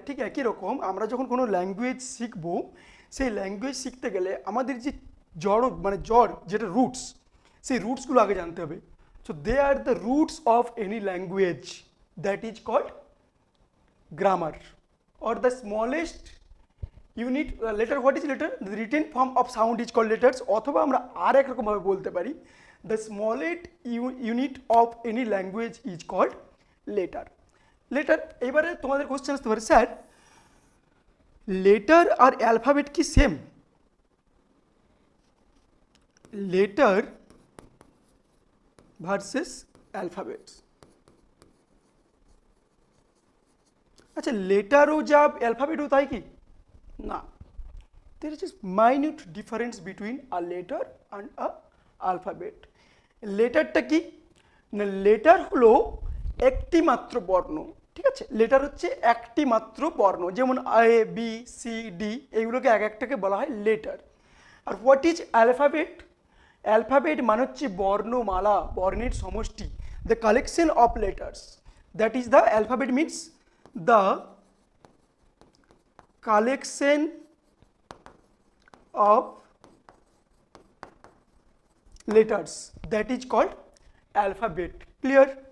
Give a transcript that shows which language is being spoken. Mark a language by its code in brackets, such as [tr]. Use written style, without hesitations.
[bn] ঠিক একই রকম আমরা যখন কোনো ল্যাঙ্গুয়েজ শিখবো, সেই ল্যাঙ্গুয়েজ শিখতে গেলে আমাদের যে জড় যেটা রুটস, সেই রুটসগুলো আগে জানতে হবে। [en] So they are the roots of any language, that is called grammar, or the smallest unit letter. What is letter? The written form of sound is called letters. [bn] অথবা আমরা আর এক রকম ভাবে বলতে পারি, [en] the smallest unit of any language is called letter. [bn] Letter, এবারে তোমাদের question আসতে পারে, স্যার লেটার আর অ্যালফাবেট কি সেম? Letter versus alphabet. আচ্ছা, লেটারও যা অ্যালফাবেটও তাই কি? [en] না, there is just minute difference between a letter and a alphabet. [bn] লেটারটা কি না, লেটার হলো একটি মাত্র বর্ণ, ঠিক আছে। লেটার হচ্ছে একটি মাত্র বর্ণ, যেমন এ, বি, সি, ডি, এইগুলোকে এক একটাকে বলা হয় letter. [en] আর what is alphabet? [bn] Alphabet মানে হচ্ছে বর্ণমালা, বর্ণের সমষ্টি, [en] The collection of letters, that is the alphabet means the collection of letters, that is called alphabet. Clear?